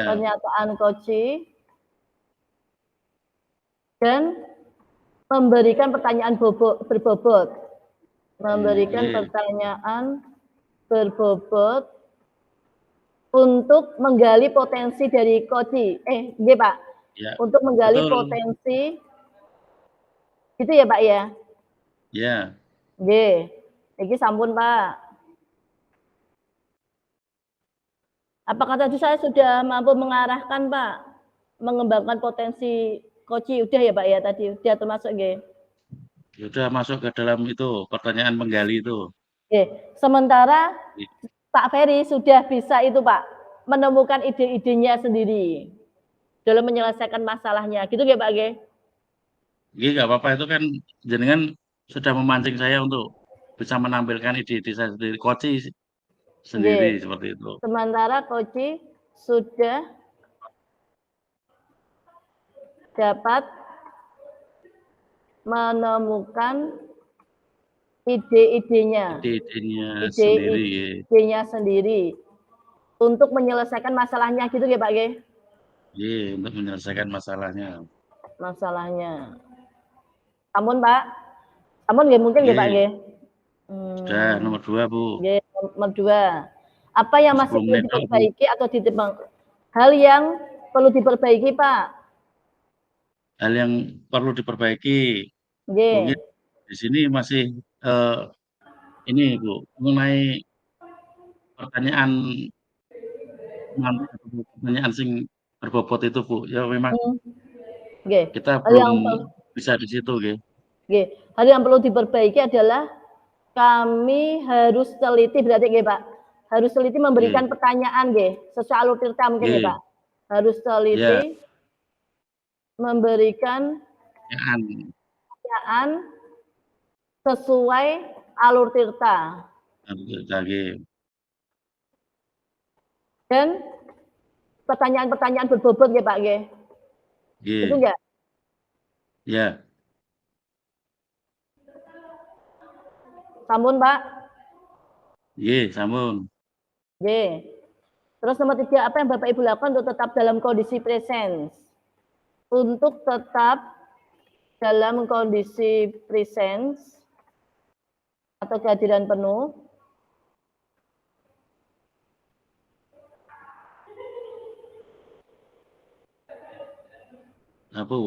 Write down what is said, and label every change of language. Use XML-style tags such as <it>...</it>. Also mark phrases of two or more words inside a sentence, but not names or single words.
<id>Pernyataan coaching dan memberikan pertanyaan berbobot. Memberikan pertanyaan berbobot untuk menggali potensi dari coaching. Nggih, Pak. Ya, untuk menggali potensi gitu ya, Pak ya? Iya.</id> <jv>Nggih. Iki sampun, Pak.</jv> <id>Apakah tadi saya sudah mampu mengarahkan, Pak? Mengembangkan potensi coaching udah ya, Pak ya tadi? Udah termasuk nggih? Sudah masuk ke dalam itu, pertanyaan menggali itu. Sementara Pak Ferry sudah bisa itu, Pak, menemukan ide-idenya sendiri dalam menyelesaikan masalahnya. Gitu nggih, Pak nggih? Nggih, nggak apa-apa, itu kan jenengan sudah memancing saya untuk bisa menampilkan ide-ide saya sendiri, Koci sendiri Nggih. seperti itu. Sementara Koci sudah dapat menemukan ide-idenya, Ide-idenya sendiri ya. ide-idenya sendiri untuk menyelesaikan masalahnya gitu ya Pak Ge? Iya, untuk menyelesaikan masalahnya. Masalahnya. Ampun Pak. Ampun nggih mungkin nggih Pak Iya, Ge? sudah nomor 2 Bu. Nggih, nomor 2. Apa yang masih 10 perlu menit Bu. diperbaiki atau ditimbang? Hal yang perlu diperbaiki Pak. Hal yang perlu diperbaiki, mungkin Nggih. di sini masih ini Bu, mengenai pertanyaan pertanyaan sing berbobot itu Bu. Ya memang Nggih. kita Hal belum yang bisa di situ nggih. nggih, hal yang perlu diperbaiki adalah kami harus teliti berarti nggih Pak. Harus teliti memberikan Nggih, pertanyaan nggih, sesuai alur tirta mungkin nggih nggih. Pak. Harus Iya, teliti memberikan pertanyaan. pertanyaan sesuai alur tirta Nggih. dan pertanyaan-pertanyaan berbobot nggih Pak nggih. Itu Nggih. enggak? Iya,</id> <jv>Sampun Pak? nggih, sampun.</jv> <id>Nggih. Terus nomor 3, apa yang Bapak Ibu lakukan untuk tetap dalam kondisi presence? Untuk tetap dalam kondisi presence atau kehadiran penuh, Apa Bu?</id>